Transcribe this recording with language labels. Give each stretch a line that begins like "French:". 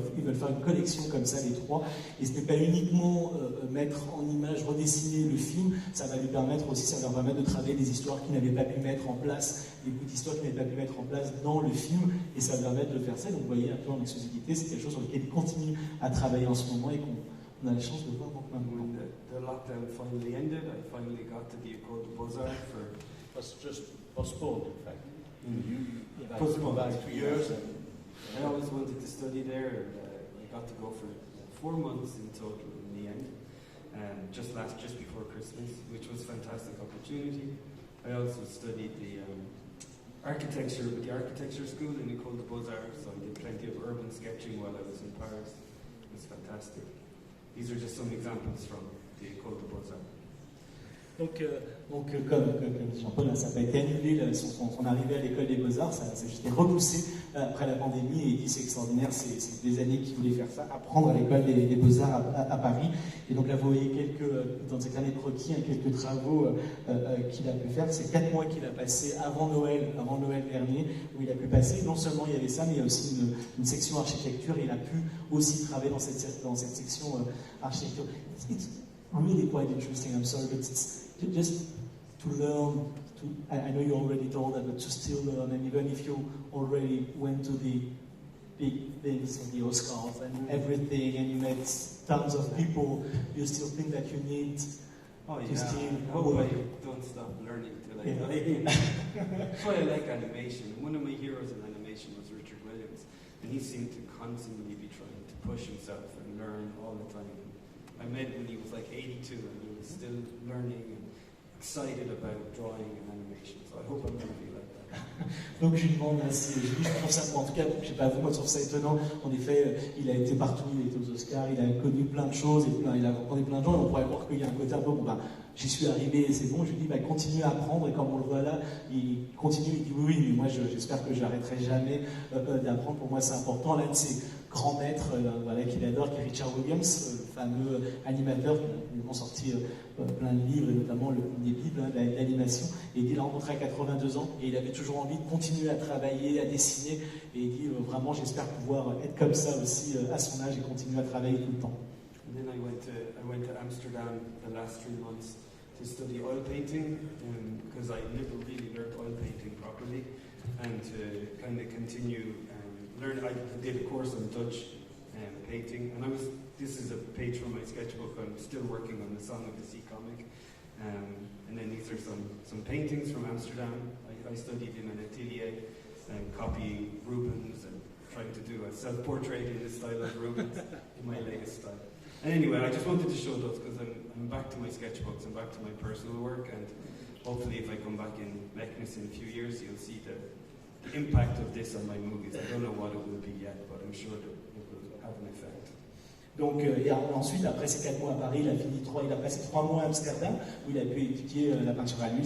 French: Ils veulent faire une collection comme ça, les 3. Et ce n'est pas uniquement mettre en image, redessiner le film, ça va lui permettre aussi, ça va leur permettre de travailler des histoires qu'ils n'avaient pas pu mettre en place, des bouts d'histoires qu'ils n'avaient pas pu mettre en place dans le film, et ça va permettre de faire ça. Donc vous voyez un peu en exclusivité, c'est quelque chose sur lequel ils continuent à travailler en ce moment et On a la chance de voir donc maintenant.
English: When the lockdown finally ended, I finally got to the École de Beaux-Arts for... It was just postponed, in fact. You Postponed. back 2 years. And, I always wanted to study there, and I got to go for 4 months in total in the end, just before Christmas, which was a fantastic opportunity. I also studied the architecture with the architecture school in École de Beaux-Arts, so I did plenty of urban sketching while I was in Paris. It was fantastic. These are just some examples from the École de Beaux-Arts.
French: Donc comme Jean-Paul, ça n'a pas été annulé, son arrivée à l'école des Beaux-Arts, ça s'est juste repoussé après la pandémie, et il dit c'est extraordinaire, c'est des années qu'il voulait faire ça, apprendre à l'école des Beaux-Arts à Paris. Et donc là, vous voyez dans ses carnets de croquis, quelques travaux qu'il a pu faire. C'est 4 mois qu'il a passé avant Noël dernier, où il a pu passer. Non seulement il y avait ça, mais il y a aussi une section architecture, et il a pu aussi travailler dans cette section architecture.
English: It's really quite interesting, I'm sorry, but it's just to learn, I know you already told that, but to still learn, and even if you already went to the big things in the Oscars and everything, and you met tons of people, you still think that you need to still... I hope I don't stop learning till I die. That's why I like animation. One of my heroes in animation was Richard Williams, and he seemed to constantly be trying to push himself and learn all the time. I met him when he was like 82, and he was still learning and excited about drawing and animation. So I hope I'm going to be like that.
French: Donc je lui demande si je trouve ça, en tout cas, je sais pas vous, moi je trouve ça étonnant. En effet, il a été partout, il a été aux Oscars, il a connu plein de choses, et il a rencontré plein de gens, et on pourrait voir qu'il y a un côté un peu, j'y suis arrivé et c'est bon. Je lui dis, continue à apprendre, et comme on le voit là, il continue, il dit oui, mais moi j'espère que j'arrêterai jamais d'apprendre. Pour moi c'est important. L'un de ses grands maîtres qu'il adore, qui est Richard Williams, le fameux animateur qui a sorti plein de livres, et notamment des bibles d'animation. Et il l'a rencontré à 82 ans, et il avait toujours envie de continuer à travailler, à dessiner, et il dit vraiment j'espère pouvoir être comme ça aussi à son âge et continuer à travailler tout le temps.
English: And then I went to Amsterdam the last 3 months to study oil painting, because I never really learned oil painting properly, and to kind of continue learn. I did a course on Dutch painting, and this is a page from my sketchbook. I'm still working on the Song of the Sea comic, and then these are some paintings from Amsterdam. I studied in an atelier, copying Rubens and trying to do a self-portrait in the style of Rubens, in my latest style. And anyway, I just wanted to show those because I'm back to my sketchbooks, I'm back to my personal work, and hopefully if I come back in Meknes in a few years, you'll see the impact of this on my movies. I don't know what it will be yet, but I'm sure that it will have an effect.
French: Donc, et ensuite, après ces 4 mois à Paris, il a passé 3 mois à Amsterdam, où il a pu étudier la peinture à l'huile.